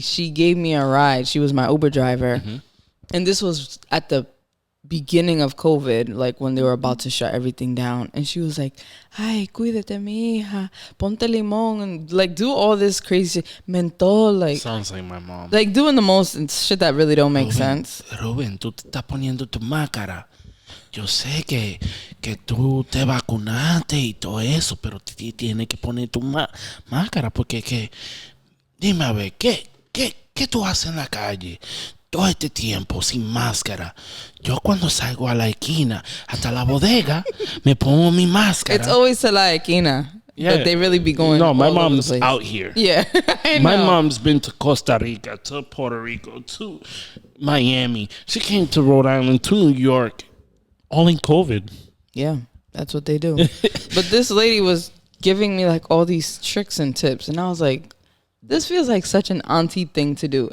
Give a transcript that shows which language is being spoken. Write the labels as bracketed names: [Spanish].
[English] She gave me a ride. She was my Uber driver. And this was at the beginning of COVID, like when they were about to shut everything down. And she was like, ay, cuídate, mi hija, ponte limón, and like do all this crazy mentol, like Sounds like my mom. like doing the most and shit that really don't make sense. [Spanish] Rubén, tú te estás poniendo tu máscara. Yo sé que tú te vacunaste y todo eso, pero tienes que poner tu máscara porque que dime a ver, ¿qué tú haces en la calle? Todo este tiempo sin máscara. Yo cuando salgo a la esquina hasta la bodega me pongo mi máscara. [English] It's always to La Esquina. Yeah. But they really be going No, my all over the mom's place. out here. Yeah, I My know. mom's been to Costa Rica, to Puerto Rico, to Miami. She came to Rhode Island, to New York, all in COVID. Yeah, that's what they do. But this lady was giving me like all these tricks and tips, and I was like, this feels like such an auntie thing to do.